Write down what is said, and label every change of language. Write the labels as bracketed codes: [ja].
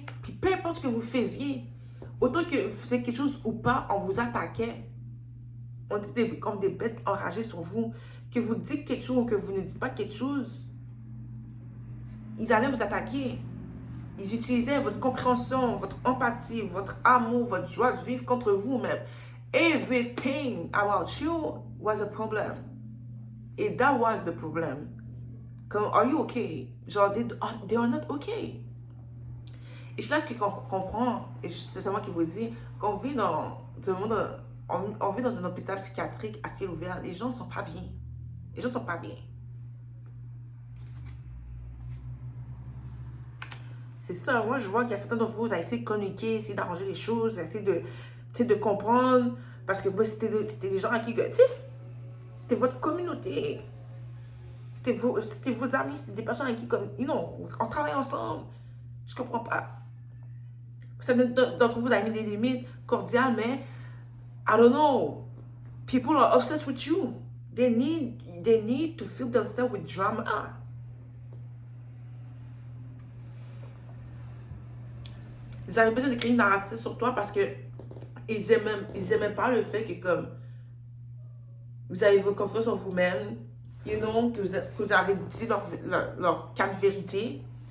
[fr] Puis peu importe ce que vous faisiez, autant que vous faisiez quelque chose ou pas, on vous attaquait. On était comme des bêtes enragées sur vous. Que vous dites quelque chose ou que vous ne dites pas quelque chose, ils allaient vous attaquer. Ils utilisaient votre compréhension, votre empathie, votre amour, votre joie de vivre contre vous-même. [en] Everything about you was a problem. Et that was the problem. Comme, are you okay? Genre, they are not okay. [fr] Et c'est là qu'on comprend, et c'est moi qui vous dis, qu'on vit dans un monde, on vit dans un hôpital psychiatrique à ciel ouvert, les gens ne sont pas bien. Les gens ne sont pas bien. C'est ça, moi je vois qu'il y a certains d'entre vous, vous avez essayé de communiquer, essayé d'arranger les choses, essayé de comprendre, parce que moi, c'était des gens à qui, tu sais, c'était votre communauté. C'était vos amis, c'était des personnes avec qui, comme, you know, on travaille ensemble. Je comprends pas. Certains d'entre vous avez mis des limites cordiales, mais [en] I don't know. People are obsessed with you. They need to fill themselves with drama. [fr] Ils avaient besoin de créer une narrative sur toi parce que ils aimaient pas le fait que comme vous avez vos confiance en vous-même, you know, que vous avez dit leur quatre vérités.